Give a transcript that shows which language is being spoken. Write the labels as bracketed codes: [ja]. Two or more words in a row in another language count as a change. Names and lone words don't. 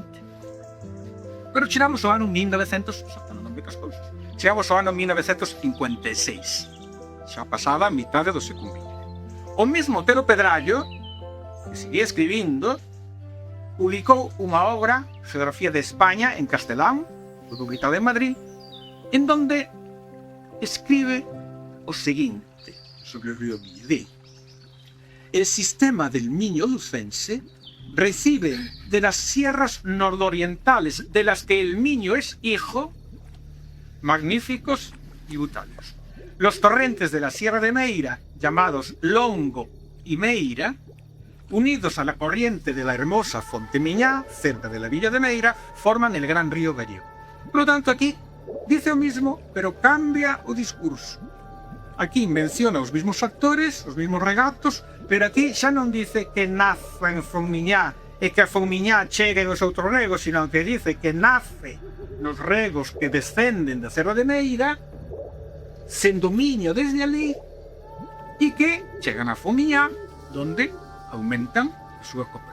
[gl] Pero chegamos ao ano 1900, chegamos ao ano 1956, xa pasada a mitade do século XX. O mesmo Otero Pedrallo, que seguía escribindo, publicou unha obra, Geografía de España en castelán, publicada en Madrid, en donde escribe o seguinte sobre o río Miño. [es] El sistema del Miño lucense recibe de las sierras nordorientales de las que el Miño es hijo magníficos tributarios. Los torrentes de la Sierra de Meira, llamados Longo y Meira, unidos a la corriente de la hermosa Fonte Miñá, cerca de la villa de Meira, forman el gran río Gallego. [gl] Por lo tanto, aquí dice o mismo, pero cambia o discurso. Aquí menciona os mismos factores, os mismos regatos, pero aquí xa non dice que nace en Fomiñá e que a Fomiñá chegue aos outros regos, sino que dice que nace nos regos que descenden da Serra de Meira, sen dominio desde ali, e que chegan a Fomiñá, donde aumentan a súa copa.